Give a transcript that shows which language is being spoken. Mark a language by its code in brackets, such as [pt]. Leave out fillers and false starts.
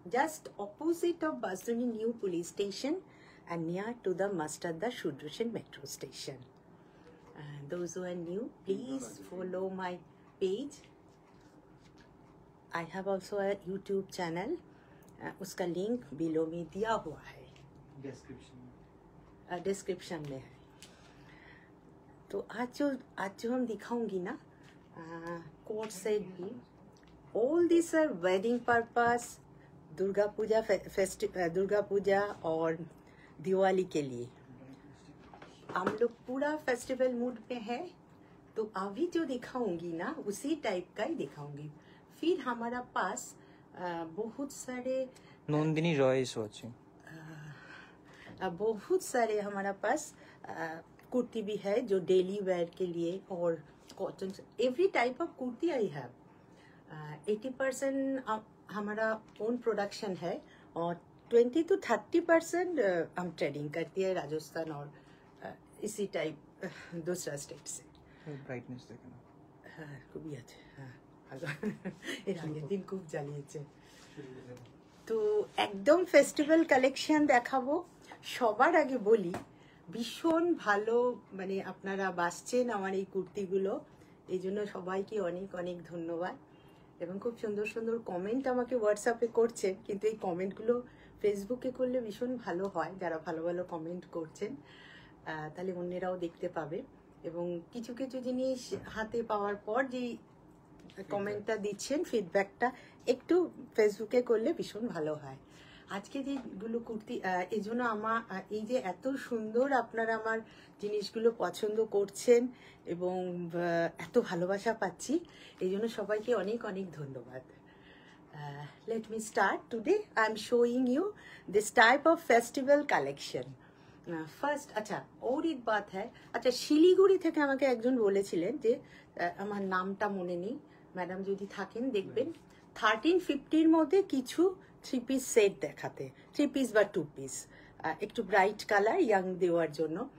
[en] Just opposite of Bastroni New Police Station and near to the Mastadda Shudrushan Metro Station. Those who are new, please follow my page. I have also a YouTube channel. [hi] उसका link below में दिया हुआ है, description में है। तो आज जो हम दिखाऊंगी ना कोट सेट भी, [en] all this are wedding purpose, [hi] Durga Puja और दिवाली के लिए। हम लोग पूरा फेस्टिवल मूड में है, तो अभी जो दिखाऊंगी ना उसी टाइप का ही दिखाऊंगी। फिर हमारा पास बहुत सारे [en] Nandini Roy is watching. [hi] बहुत सारे हमारा पास कुर्ती भी है जो डेली वेयर के लिए, और cotton, [en] Every type of kurti I have. [hi] 80% हमारा ओन प्रोडक्शन है और 20 to 30% हम ट्रेडिंग करती है राजस्थान और इसी टाइप दूसरा स्टेट से। ब्राइटनेस देखना। [bn] हाँ खूबी আছে। हाँ এর আগের দিন খুব জ্বালিয়েছে। তো একদম ফেস্টিভ্যাল কালেকশন দেখাবো। সবার আগে বলি ভীষণ ভালো, মানে আপনারা বাসছেন আমার এই কুর্তিগুলো, এই জন্য সবাইকে অনেক অনেক ধন্যবাদ। এবং খুব সুন্দর সুন্দর কমেন্ট আমাকে হোয়াটসঅ্যাপে করছেন, কিন্তু এই কমেন্টগুলো ফেসবুকে করলে ভীষণ ভালো হয়, যারা ভালো ভালো কমেন্ট করছেন তাহলে অন্যেরাও দেখতে পাবে। এবং কিছু কিছু জিনিস হাতে পাওয়ার পর যে কমেন্টটা দিচ্ছেন, ফিডব্যাকটা একটু ফেসবুকে করলে ভীষণ ভালো হয়। আজকে যেগুলো কুর্তি, এই জন্য আমার এই যে এত সুন্দর আপনারা আমার জিনিসগুলো পছন্দ করছেন এবং এত ভালোবাসা পাচ্ছি, এই জন্য সবাইকে অনেক অনেক ধন্যবাদ। [en] Let me start. Today I am showing you this type of festival collection. [bn] First আচ্ছা [hi] और एक बात है, [bn] আচ্ছা শিলিগুড়ি থেকে আমাকে একজন বলেছিলেন যে আমার নামটা মনে নেই, ম্যাডাম যদি থাকেন দেখবেন, 1350 মধ্যে কিছু 3 পিস সেট দেখাতে, 3 পিস বা 2 পিস, একটু ব্রাইট কালার ইয়াং দেওয়ার জন্য।